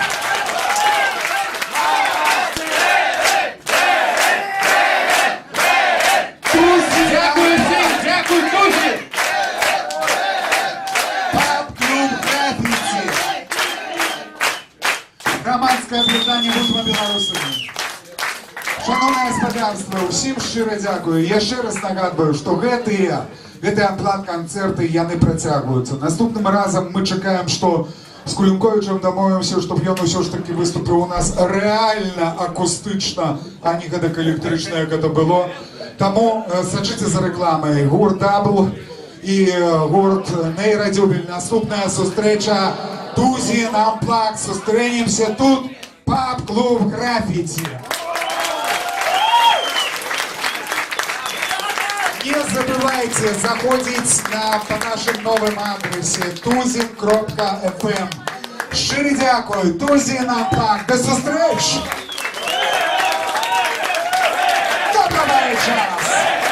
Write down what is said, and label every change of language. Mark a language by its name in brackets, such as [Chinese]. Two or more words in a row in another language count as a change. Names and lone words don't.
[Ukrainian] Дякую всім, дякую, друзі! Паб-клуб «Графіці». Громадське об'єднання «Будьмо білорусами». Шановне господарство, усім щиро дякую. Я ще раз нагадую, що [Belarusian] гэты амплат-канцэрты, яны працягваюцца. Наступным разам мы чакаем, што з Кулінковічем дамовімся, щоб ён усё ж таки выступіў у нас рэальна акустычна, а не гэтак электрычна, як гэта было. Таму сачыце за рэкламай. Гурт Дабл і гурт Нейрадзюбель. Наступная сустрэча Тузін Амплак. Сустрэнемся тут. Паб-клуб «Графіці». [Russian] Не забывайте заходить по нашим новым адресе tuzin.fm. [Ukrainian] Щиро дякую. Тузін Амплак. До зустріч! Доброго вечора!